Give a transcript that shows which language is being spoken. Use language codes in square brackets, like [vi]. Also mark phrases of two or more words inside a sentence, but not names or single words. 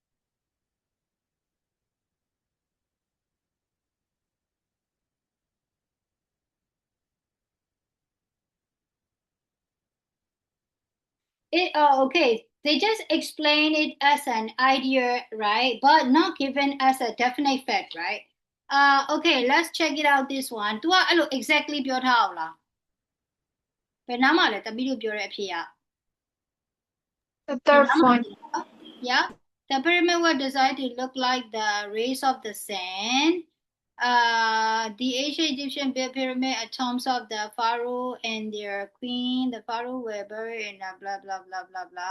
[en] Okay. They just explain it as an idea, right? But not given as a definite fact, right? Okay, let's check it out. This one. [my] သူကအဲ့လို exactly ပြောထားအောင်လားဘယ်နားမှာလဲတပီးတို့ပြောတဲ့အဖြေက [en] The third point. Yeah, the pyramid was designed to look like the rays of the sun. The ancient Egyptian built pyramid at tombs of the pharaoh and their queen. The pharaoh were buried in a blah blah blah blah blah.